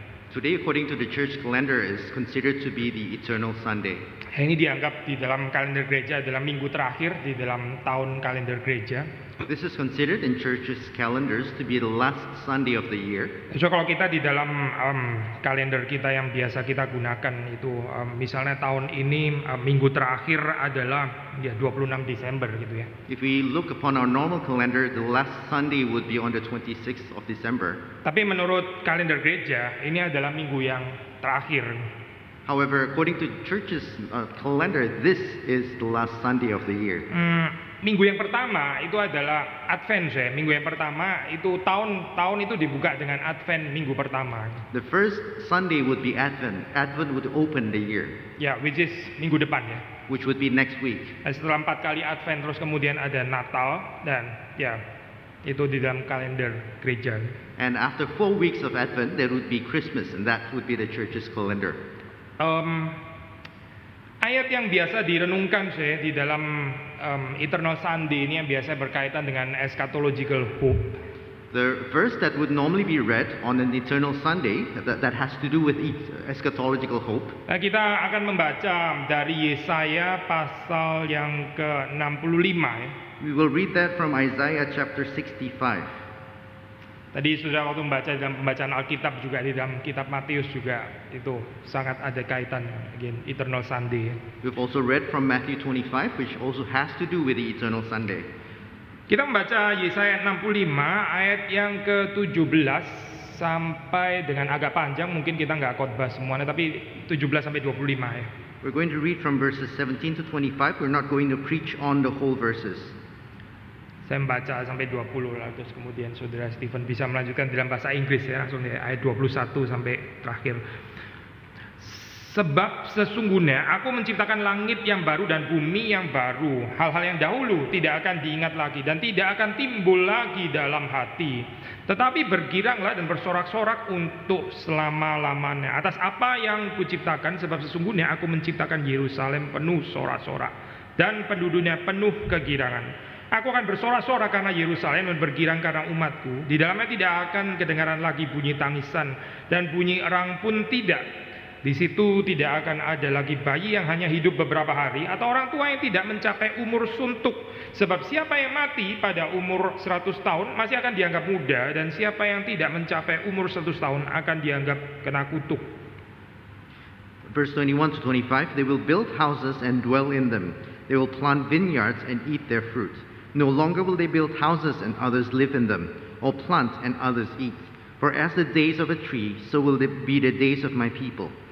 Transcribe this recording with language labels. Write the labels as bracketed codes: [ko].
[en] Today, according to the church calendar, is considered to be the Eternal Sunday. [id] Ini dianggap di dalam kalender gereja adalah minggu terakhir di dalam tahun kalender gereja. [en] This is considered in churches' calendars to be the last Sunday of the year. [id] So kalau kita di dalam kalender kita yang biasa kita gunakan itu misalnya tahun ini minggu terakhir adalah 26 Desember gitu ya. [en] If we look upon our normal calendar, the last Sunday would be on the 26th of December. [id] Tapi menurut kalender gereja ini adalah minggu yang terakhir. [en] However, according to church's calendar, this is the last Sunday of the year. [id] Minggu yang pertama itu adalah Advent ya. Minggu yang pertama itu tahun itu dibuka dengan Advent minggu pertama. [en] The first Sunday would be Advent. Advent would open the year. [id] Ya, [en] which is [id] minggu depan ya. [en] Which would be next week. [id] Nah, setelah 4 kali Advent terus kemudian ada Natal dan ya itu di dalam kalender gereja. [en] And after 4 weeks of Advent, there would be Christmas, and that would be the church's calendar. [id] Ayat yang biasa direnungkan sih di dalam Eternal Sunday ini yang biasa berkaitan dengan eschatological hope. [en] The verse that would normally be read on an Eternal Sunday that has to do with eschatological hope. [id] Nah, kita akan membaca dari Yesaya pasal yang ke-65 ya. [en] We will read that from Isaiah chapter 65. [id] Tadi sudah waktu membaca dalam pembacaan Alkitab juga di dalam kitab Matius juga itu sangat ada kaitan again Eternal Sunday. [en] We've also read from Matthew 25, which also has to do with the Eternal Sunday. [id] Kita membaca Yesaya 65 ayat yang ke-17 sampai dengan agak panjang, mungkin kita nggak khotbah semuanya, tapi 17 sampai 25 ya. [en] We're going to read from verses 17 to 25. We're not going to preach on the whole verses. [id] Saya membaca sampai 20 lah, terus kemudian saudara Stephen bisa melanjutkan dalam bahasa Inggris ya, langsung ya, ayat 21 sampai terakhir. Sebab sesungguhnya aku menciptakan langit yang baru dan bumi yang baru. Hal-hal yang dahulu tidak akan diingat lagi dan tidak akan timbul lagi dalam hati. Tetapi bergiranglah dan bersorak-sorak untuk selama-lamanya atas apa yang kuciptakan, sebab sesungguhnya aku menciptakan Yerusalem penuh sorak-sorak dan penduduknya penuh kegirangan. Aku akan bersorak-sorak karena Yerusalem dan bergirang karena umatku. Di dalamnya tidak akan kedengaran lagi bunyi tangisan dan bunyi erang pun tidak. Di situ tidak akan ada lagi bayi yang hanya hidup beberapa hari atau orang tua yang tidak mencapai umur suntuk. Sebab siapa yang mati pada umur 100 tahun masih akan dianggap muda, dan siapa yang tidak mencapai umur 100 tahun akan dianggap kena kutuk. [en] Verse 21 to 25, they will build houses and dwell in them. They will plant vineyards and eat their fruit. No longer will they build houses and others live in them, or plant and others eat. For as the days of a tree, so will they be the days of my people.